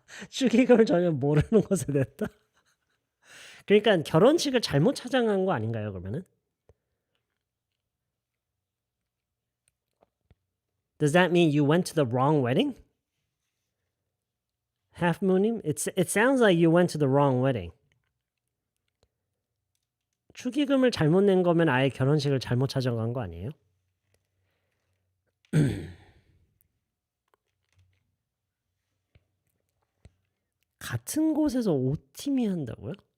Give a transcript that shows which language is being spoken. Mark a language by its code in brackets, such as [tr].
[ko] 축의금을 전혀 모르는 것에 냈다? 그러니까 결혼식을 잘못 찾아간 거 아닌가요, 그러면은? [en] Does that mean you went to the wrong wedding? Half Moonim? It sounds like you went to the wrong wedding. [ko] 축의금을 잘못 낸 거면 아예 결혼식을 잘못 찾아간 거 아니에요? 같은 곳에서 5팀이 한다고요?